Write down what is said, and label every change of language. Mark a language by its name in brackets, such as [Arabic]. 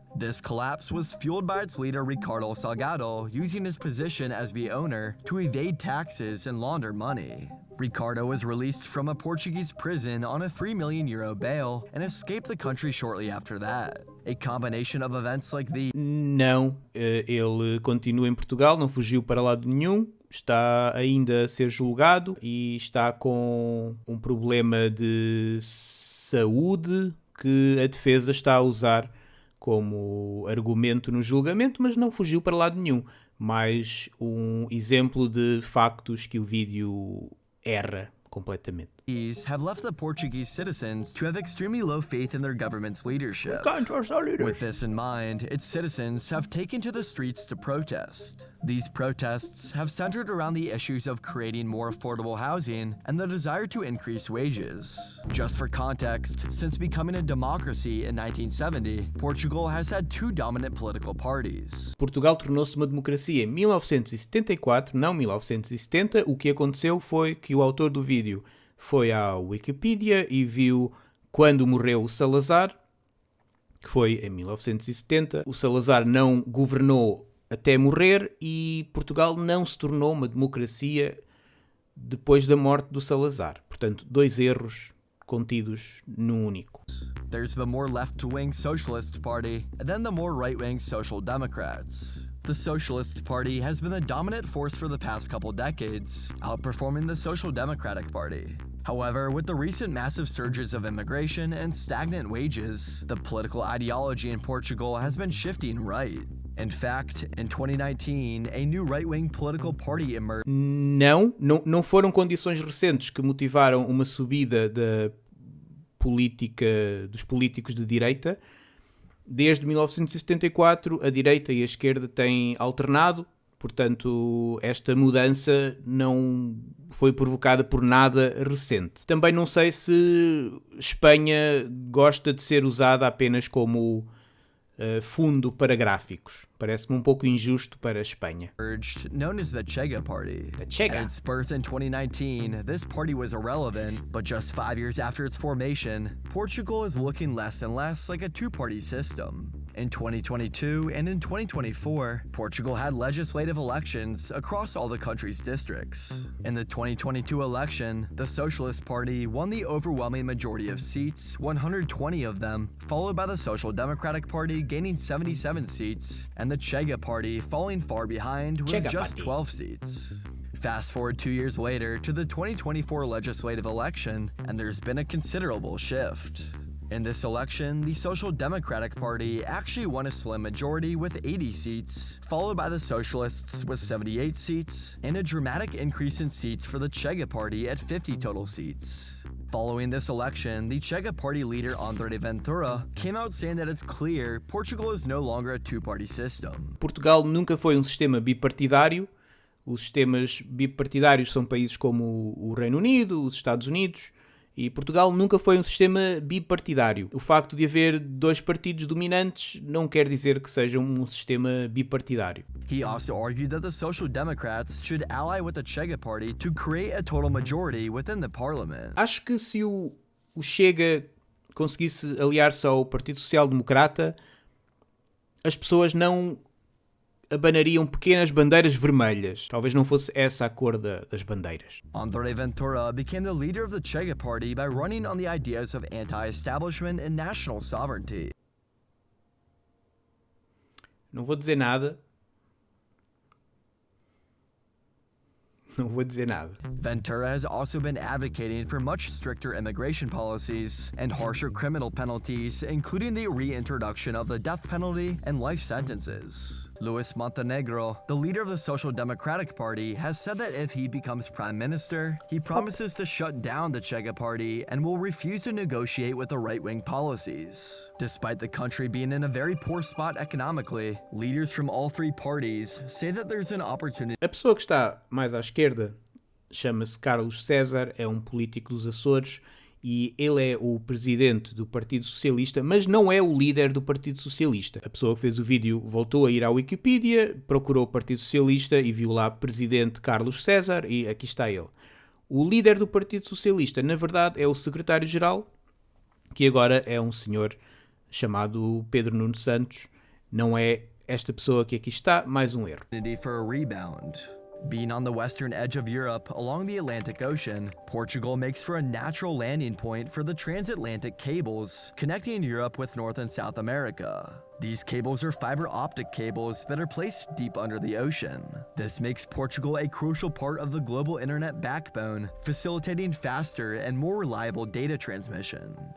[English] This collapse was fueled by its leader Ricardo Salgado using his position as the owner to evade taxes and launder money. Ricardo was released from a Portuguese prison on a €3 million bail and escaped the country shortly after that. A combination of events like these... [Portuguese] Não, ele continua em Portugal, não fugiu para lado nenhum, está ainda a ser julgado e está com um problema de saúde que a defesa está a usar como argumento no julgamento, mas não fugiu para lado nenhum. Mais um exemplo de factos que o vídeo erra completamente. [English] Have left the Portuguese citizens to have extremely low faith in their government's leadership. With this in mind, its citizens have taken to the streets to protest. These protests have centered around the issues of creating more affordable housing and the desire to increase wages. Just for context, since becoming a democracy in 1970, Portugal has had two dominant political parties. [Portuguese] Portugal tornou-se uma democracia em 1974, não 1970. O que aconteceu foi que o autor do vídeo foi à Wikipedia e viu quando morreu o Salazar, que foi em 1970. O Salazar não governou até morrer e Portugal não se tornou uma democracia depois da morte do Salazar. Portanto, dois erros contidos num único. [English] There's the more left-wing Socialist Party and then the more right-wing Social Democrats. The Socialist Party has been the dominant force for the past couple decades, outperforming the Social Democratic Party. However, with the recent massive surges of immigration and stagnant wages, the political ideology in Portugal has been shifting right. In fact, in 2019, a new right-wing political party emerged. [Portuguese] Não foram condições recentes que motivaram uma subida da política dos políticos de direita. Desde 1974, a direita e a esquerda têm alternado, portanto, esta mudança não foi provocada por nada recente. Também não sei se Espanha gosta de ser usada apenas como fundo para gráficos. Parece-me um pouco injusto para a Espanha. [English] Known as the Chega Party. The Chega. At its birth in 2019, this party was irrelevant, but just 5 years after its formation, Portugal is looking less and less like a two-party system. In 2022 and in 2024, Portugal had legislative elections across all the country's districts. In the 2022 election, the Socialist Party won the overwhelming majority of seats, 120 of them, followed by the Social Democratic Party gaining 77 seats, and the Chega Party falling far behind with Chega just Party. 12 seats. Fast forward 2 years later to the 2024 legislative election, and there's been a considerable shift. In this election, the Social Democratic Party actually won a slim majority with 80 seats, followed by the Socialists with 78 seats, and a dramatic increase in seats for the Chega Party at 50 total seats. Following this election, the Chega Party leader André Ventura came out saying that it's clear Portugal is no longer a two-party system. [Portuguese] Portugal nunca foi um sistema bipartidário. Os sistemas bipartidários são países como o Reino Unido, os Estados Unidos, e Portugal nunca foi um sistema bipartidário. O facto de haver dois partidos dominantes não quer dizer que seja um sistema bipartidário. [English] He also argued that the Social Democrats should ally with the Chega Party to create a total majority within the parliament. [Portuguese] Acho que se o Chega conseguisse aliar-se ao Partido Social Democrata, as pessoas não abanariam pequenas bandeiras vermelhas. Talvez não fosse essa a cor das bandeiras. [English] André Ventura became the leader of the Chega Party by running on the ideas of anti-establishment and national sovereignty. [Portuguese] Não vou dizer nada. Não vou dizer nada. [English] Ventura has also been advocating for much stricter immigration policies and harsher criminal penalties, including the reintroduction of the death penalty and life sentences. Luis Montenegro, the leader of the Social Democratic Party, has said that if he becomes prime minister, he promises to shut down the Chega Party and will refuse to negotiate with the right-wing policies. Despite the country being in a very poor spot economically, leaders from all three parties say that there's an opportunity. [Portuguese] A pessoa que está mais à esquerda chama-se Carlos César, é um político dos Açores e ele é o presidente do Partido Socialista, mas não é o líder do Partido Socialista. A pessoa que fez o vídeo voltou a ir à Wikipedia, procurou o Partido Socialista e viu lá presidente Carlos César e aqui está ele. O líder do Partido Socialista, na verdade, é o secretário-geral, que agora é um senhor chamado Pedro Nuno Santos. Não é esta pessoa que aqui está, mais um erro. [English] For a rebound. Being on the western edge of Europe along the Atlantic Ocean, Portugal makes for a natural landing point for the transatlantic cables connecting Europe with North and South America. These cables are fiber optic cables that are placed deep under the ocean. This makes Portugal a crucial part of the global internet backbone, facilitating faster and more reliable data transmission.